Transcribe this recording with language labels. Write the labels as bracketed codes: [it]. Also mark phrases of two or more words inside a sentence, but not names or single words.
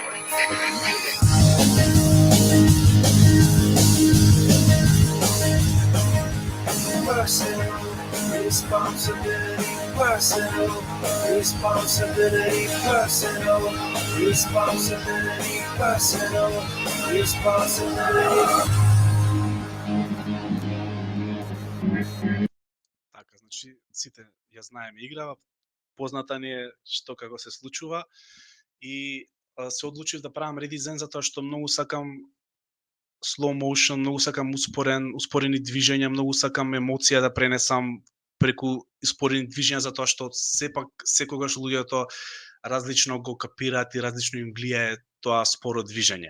[en] Personal responsibility, personal responsibility, personal responsibility, personal responsibility. [mk] Така, значи, сите ја знаеме играва, позната ни е што како се случува и се одлучив да правам редизајн затоа што многу сакам [en] slow motion, [mk] многу сакам успорени движења, многу сакам емоција да пренесам преку успорени движења затоа што сепак секогаш луѓето различно го капираат и различно им влијае тоа споро движење.